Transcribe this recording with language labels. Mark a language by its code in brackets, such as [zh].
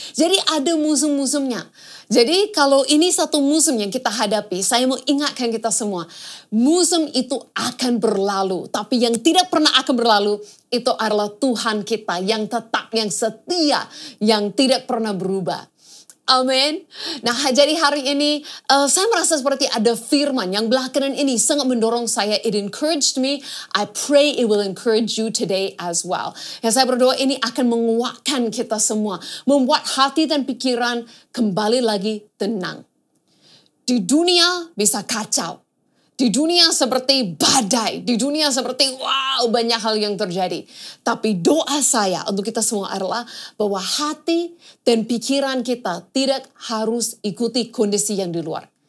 [id] Jadi ada musim-musimnya. Jadi kalau ini satu musim yang kita hadapi, saya mau ingatkan kita semua, musim itu akan berlalu. Tapi yang tidak pernah akan berlalu, itu adalah Tuhan kita yang tetap, yang setia, yang tidak pernah berubah. Amin. Nah, jadi hari ini saya merasa seperti ada firman yang belakangan ini sangat mendorong saya. [en] It encouraged me. I pray it will encourage you today as well. [id] Yang saya berdoa ini akan menguatkan kita semua. Membuat hati dan pikiran kembali lagi tenang. Di dunia bisa kacau. Di dunia seperti badai, di dunia seperti wow banyak hal yang terjadi. Tapi doa saya untuk kita semua adalah bahwa hati dan pikiran kita tidak harus ikuti kondisi yang di luar.